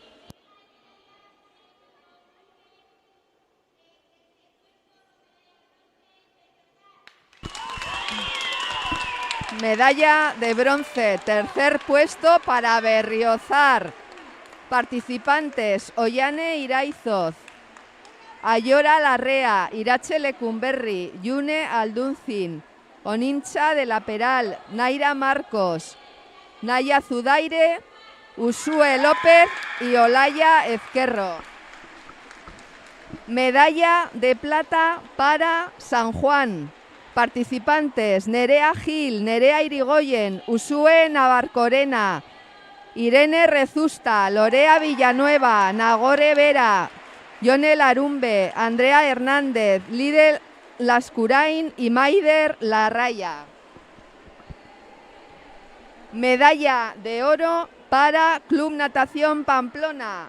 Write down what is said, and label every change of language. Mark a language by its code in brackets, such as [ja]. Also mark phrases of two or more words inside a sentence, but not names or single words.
[es] Medalla de bronce, tercer puesto para Berriozar. Participantes: Ollane Iraizoz, Ayora Larrea, Irache Lecumberri, Yune Aldunzin, Onincha de la Peral, Naira Marcos, Naya Zudaire, Usue López y Olaya Ezquerro. Medalla de plata para San Juan. Participantes: Nerea Gil, Nerea Irigoyen, Usue Navarcorena, Irene Rezusta, Lorea Villanueva, Nagore Vera, Yonel Arumbe, Andrea Hernández, Lidl Lascurain y Maider Larraya. Medalla de oro para Club Natación Pamplona.